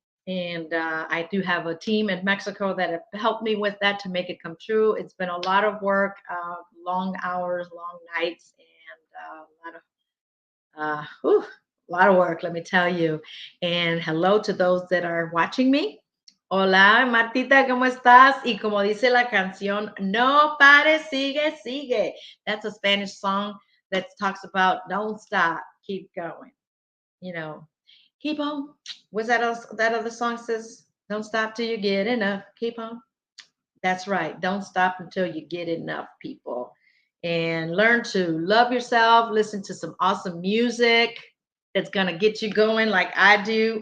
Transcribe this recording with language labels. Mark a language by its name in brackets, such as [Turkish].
[English] And I do have a team in Mexico that have helped me with that to make it come true. It's been a lot of work, long hours, long nights, and a lot of a lot of work, let me tell you. And hello to those that are watching me. [Spanish] Hola, Martita, ¿cómo estás? Y como dice la canción, no pares, sigue, sigue. [English] That's a Spanish song that talks about don't stop, keep going. You know, Keep on. Was that other song says, don't stop till you get enough. Keep on. That's right. Don't stop until you get enough, people. And learn to love yourself, listen to some awesome music that's going to get you going like I do.